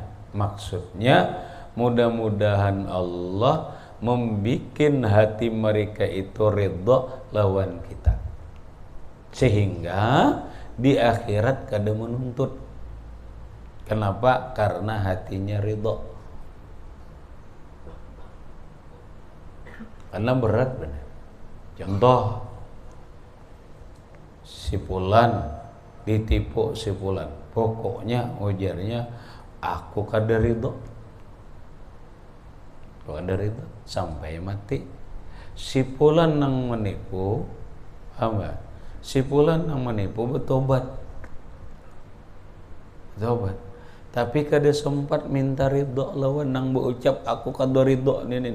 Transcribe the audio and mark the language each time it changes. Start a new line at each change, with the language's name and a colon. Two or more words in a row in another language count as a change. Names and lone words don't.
Banjar: Maksudnya mudah-mudahan Allah membikin hati mereka itu ridho lawan kita, sehingga di akhirat kada menuntut.
Indonesian: Kenapa? Karena hatinya ridho. Karena berat benar. Contoh, si fulan ditipu si fulan,
Banjar: pokoknya ujarnya aku kada ridho, sampai mati. Si fulan nang menipu, si fulan nang menipu bertobat, tapi kada sempat minta ridho lawan nang berucap aku kada ridho ini.